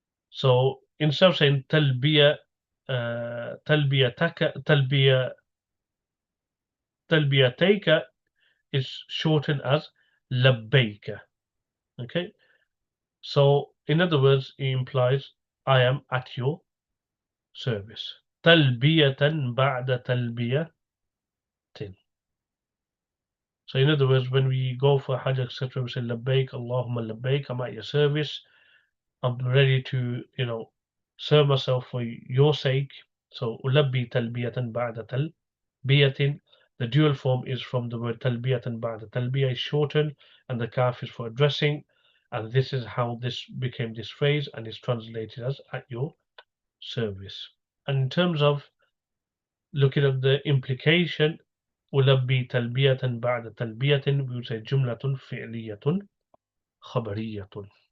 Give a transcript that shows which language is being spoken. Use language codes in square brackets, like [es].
[en] So instead of saying talbiya, talbiyatayka is shortened as labbaika. Okay, so in other words, it implies I am at your service. [ar] Talbiyatan ba'da talbiyatin. [en] So in other words, when we go for Hajj, etc., we say [ar] labbaik, Allahumma labbaik, [en] I'm at your service. I'm ready to, serve myself for your sake. So [ar] ulabbi talbiyatan ba'da talbiyatin. [en] The dual form is from the word [ar] talbiyatan ba'da. [en] Talbiya is shortened and the kaf is for addressing. And this is how this became this phrase and is translated as at your service. And in terms of looking at the implication, [ar] ulabbi talbiyatan ba'da talbiyatin, [en] we would say [ar] jumlatun fi'liyatun khabariyatun.